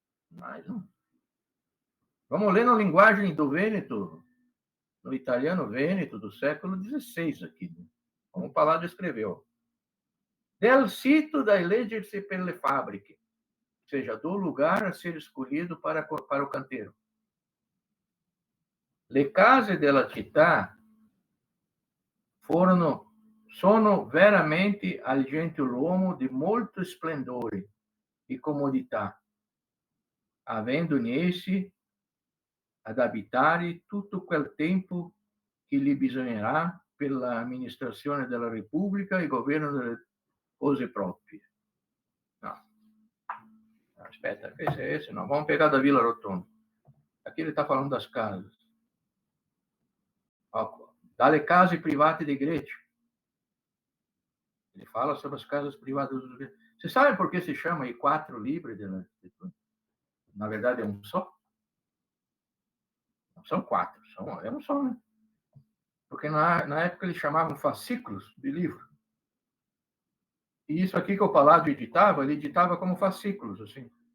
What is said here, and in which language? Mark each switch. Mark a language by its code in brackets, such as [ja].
[pt] Mas não. Vamos ler na linguagem do Vêneto, no italiano Vêneto, do século XVI aqui, né? Como o Palladio escreveu. [it] Del sito da eleggersi per le fabbriche, [pt] ou seja, do lugar a ser escolhido para o canteiro. [it] Le case della città sono veramente al gentiluomo di molto splendore e comodità, avendo in essi ad abitare tutto quel tempo che gli bisognerà per l'amministrazione della Repubblica e governo delle cose proprie. No. Aspetta, [pt] esse não. Vamos pegar da Vila Rotonda. Aqui ele está falando das casas. [it] Dalle case private di Greci. [pt] Ele fala sobre as casas privadas dos gregos. Você sabe por que se chama aí 4 livros de arquitetura? Na verdade, é um só? Não são 4, é um só, né? Porque na época eles chamavam fascículos de livro. E isso aqui que o Palladio editava, ele editava como fascículos, assim.